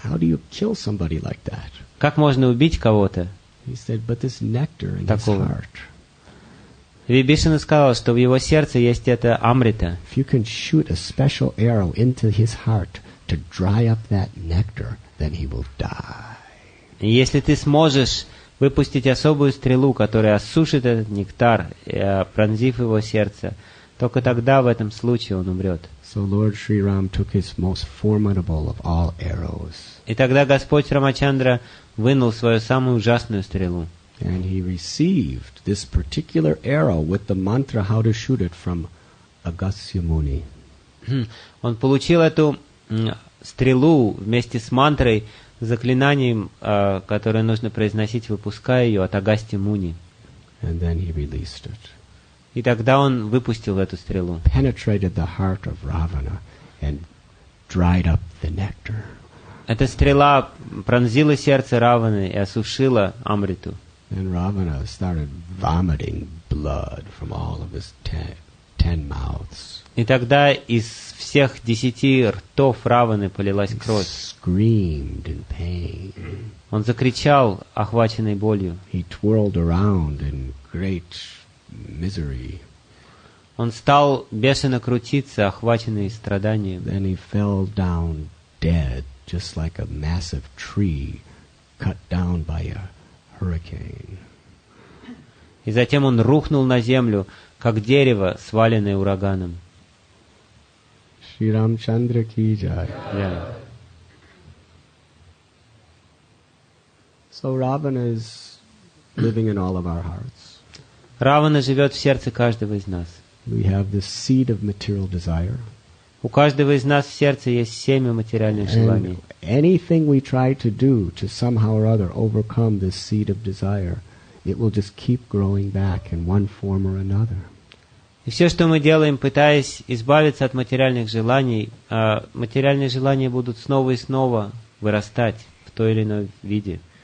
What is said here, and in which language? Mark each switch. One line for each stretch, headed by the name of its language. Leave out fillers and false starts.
English: How do you kill somebody like that?
Russian: Как можно убить кого-то?
English: He said, but this nectar in his heart.
Russian: Вибишана сказал, что в его сердце есть это амрита.
English: If you can shoot a special arrow into his heart to dry up that nectar, then he will die.
Russian: И если ты сможешь выпустить особую стрелу, которая осушит этот нектар, пронзив его сердце, только тогда в этом случае он умрет.
English: So Lord Sri Ram took his most formidable of all arrows.
Russian: И тогда Господь Рамачандра вынул свою самую ужасную стрелу.
English: And he received this particular arrow with the mantra how to shoot it from Agastya Muni.
Russian: Он получил эту стрелу вместе с мантрой, заклинанием, которое нужно произносить, выпуская ее от Агастья Муни.
English: And then he released it.
Russian: И тогда он выпустил эту стрелу.
English: Penetrated the heart of Ravana and dried up the nectar.
Russian: Эта стрела пронзила сердце Раваны и осушила амриту.
English: And Ravana started vomiting blood from all of his 10 mouths.
Russian: И тогда из всех 10 ртов Раваны полилась кровь.
English: Screamed in pain.
Russian: Он закричал, охваченный болью.
English: He twirled around in great misery.
Russian: Он стал бешено крутиться, охваченный страданием.
English: Then he fell down dead, just like a massive tree cut down by a hurricane.
Russian: И затем он рухнул на землю, как дерево, сваленное ураганом.
Hindi: Shri Ramchandra ki jai.
English: So Ravana is living in all of our hearts.
Russian: Равана живет в сердце каждого из нас.
English: We have this seed of material desire.
Russian: У каждого из нас в сердце есть семя материальных желаний.
English: Anything we try to do to somehow or other overcome this seed of desire, it will just keep growing back in one form or another.
Russian: И все, что мы делаем, пытаясь избавиться от материальных желаний, материальные желания будут снова и снова вырастать в той или иной виде.